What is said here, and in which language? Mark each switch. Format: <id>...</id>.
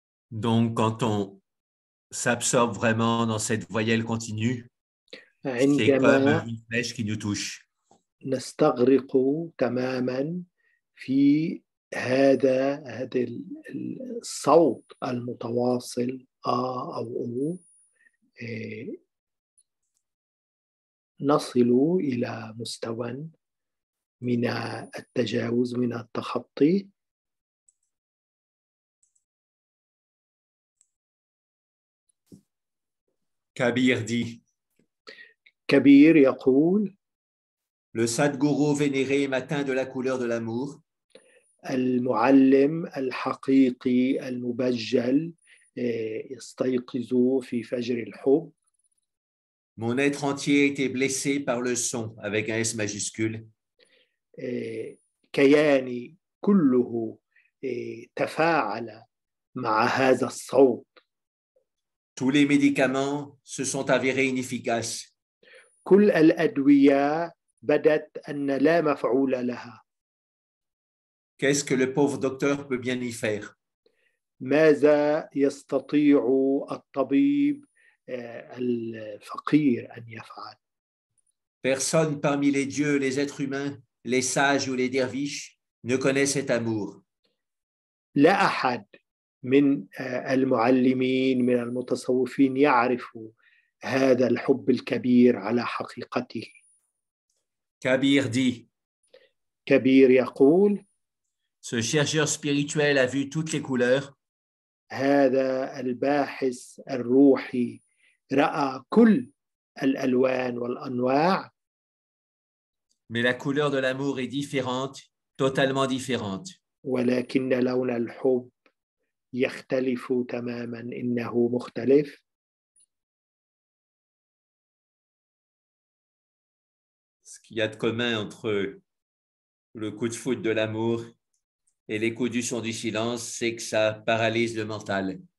<fr>Donc, quand on s'absorbe vraiment dans cette voyelle continue, c'est comme</fr> <ar>عندما</ar> <fr>une flèche qui nous touche.</fr> <ar>نستغرق تماما في هذا الصوت المتواصل أو أو نصل إلى مستوى من التجاوز من التخطي.</ar> <fr>Kabir dit,</fr> <ar>كبير يقول</ar> <fr>le Sadguru vénéré m'a teint de la couleur de l'amour.</fr> <ar>المعلم الحقيقي المبجل يستيقظ في فجر الحب.</ar> <fr>Mon être entier a été blessé par le son avec un S majuscule.</fr> <ar>كياني كله تفاعل مع هذا الصوت.</ar> <fr>Tous les médicaments se sont avérés inefficaces.</fr> <ar>كل الأدوية بدت أن لا مفعول لها.</ar> <fr>Qu'est-ce que le pauvre docteur peut bien y faire?</fr> <ar>ماذا يستطيع الطبيب الفقير أن يفعل؟</ar> <fr>Personne parmi les dieux, les êtres humains, les sages ou les derviches ne connaît cet amour.</fr> <ar>لا أحد من المعلمين من المتصوفين يعرف هذا الحب الكبير على حقيقته.</ar> <fr>Kabir dit,</fr> <ar>كبير يقول</ar> <fr>ce chercheur spirituel a vu toutes les couleurs.</fr> <ar>هذا الباحث الروحي رأى كل الألوان والأنواع.</ar> <fr>Mais la couleur de l'amour est différente, totalement différente.</fr> <ar>ولكن لون الحب يختلف تماما، إنه مختلف.</ar> <fr>Ce qu'il y a de commun entre le coup de foudre de l'amour et les coups du son du silence, c'est que ça paralyse le mental.</fr>